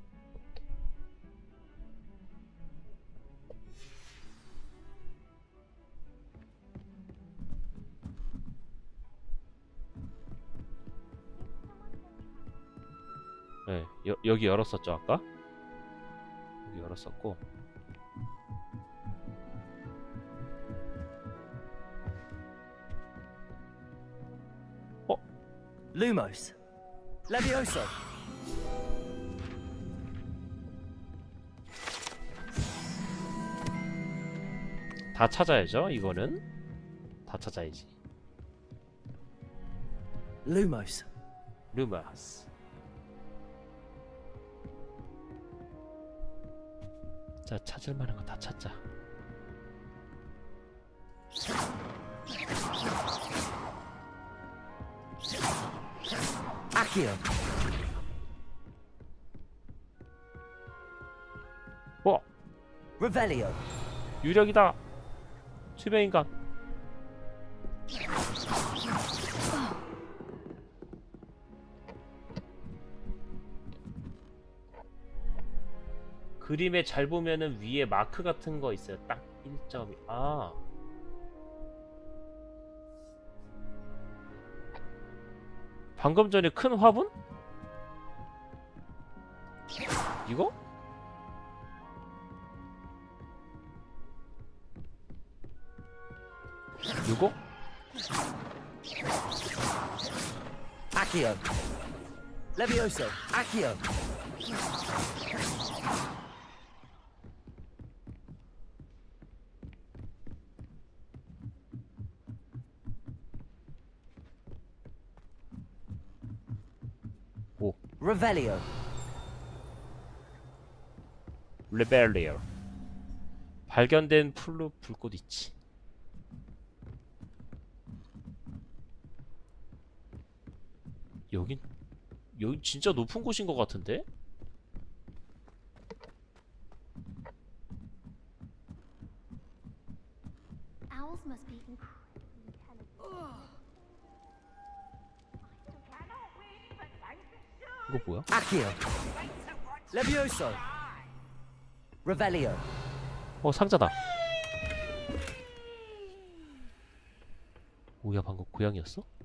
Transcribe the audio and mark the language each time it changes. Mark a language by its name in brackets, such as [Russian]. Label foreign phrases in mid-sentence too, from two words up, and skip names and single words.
[Korean] 네, 여기 열었었죠 아까? 여기 열었었고. Lumos. Levioso. 다 찾아야죠. 이거는 다 찾아야지. Lumos. 루마스. 자, 찾을 만한 거 다 찾자. Accio. Revelio. 유령이다. 수명인간. 그림에 잘 보면은 위에 마크 같은 거 있어요. 딱 1점이. 방금 전에 큰 화분? 이거? 이거? Accio. Levioso. Accio. Revelio. 레벨리어. 발견된 풀로 불꽃 있지. 여기 진짜 높은 곳인 것 같은데? [English] Owls must be incredibly intelligent. [Korean] 이거 뭐야? Accio. Levioso. Revelio. 상자다. 뭐야, 방금 고양이였어?